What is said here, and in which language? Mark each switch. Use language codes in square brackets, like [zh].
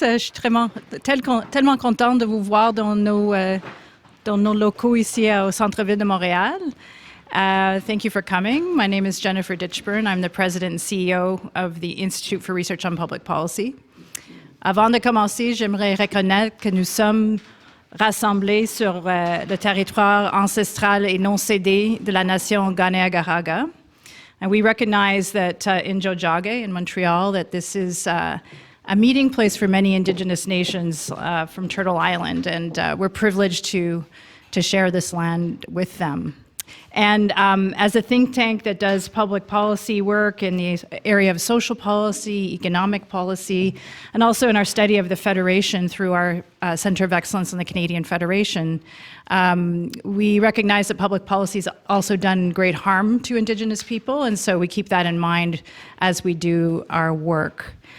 [fr] Je suis tellement contente de vous voir dans nos locaux ici au centre-ville de Montréal. [en] Thank you for coming. My name is Jennifer Ditchburn. I'm the president and CEO of the Institute for Research on Public Policy. [fr] Avant de commencer, j'aimerais reconnaître que nous sommes rassemblés sur le territoire ancestral et non cédé de la nation Ganéagaraga. [en] And we recognize that in Tiohtià:ke, in Montreal, that this is a meeting place for many Indigenous nations from Turtle Island, and we're privileged to share this land with them. And as a think tank that does public policy work in the area of social policy, economic policy, and also in our study of the Federation through our Center of Excellence in the Canadian Federation, we recognize that public policy has also done great harm to Indigenous people, and so we keep that in mind as we do our work.